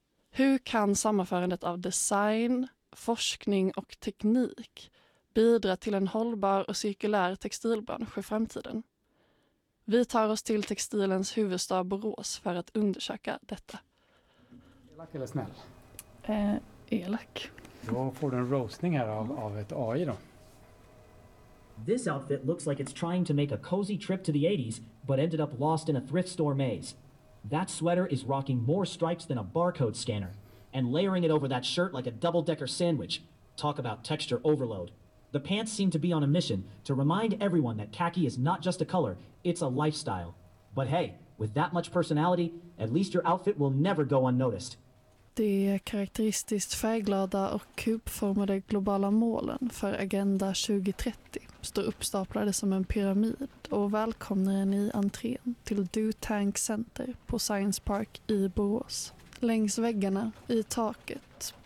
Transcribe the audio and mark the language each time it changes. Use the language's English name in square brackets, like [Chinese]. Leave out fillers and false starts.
[Swedish] Hur kan sammanförandet av design, forskning och teknik bidra till en hållbar och cirkulär textilbransch i framtiden? Vi tar oss till textilens huvudstad Borås för att undersöka detta. Elak eller snäll? Elak. Då får du en roastning här av ett AI då. [English] This outfit looks like it's trying to make a cozy trip to the 80s, but ended up lost in a thrift store maze. That sweater is rocking more stripes than a barcode scanner, and layering it over that shirt like a double-decker sandwich. Talk about texture overload. The pants seem to be on a mission to remind everyone that khaki is not just a color, it's a lifestyle. But hey, with that much personality, at least your outfit will never go unnoticed. [Swedish] Det är karaktäristiskt färgglada och kubformade globala målen för Agenda 2030 står uppstaplade som en pyramid och välkomnar en i entrén till Dutank Center på Science Park i Borås. Längs väggarna, i taket,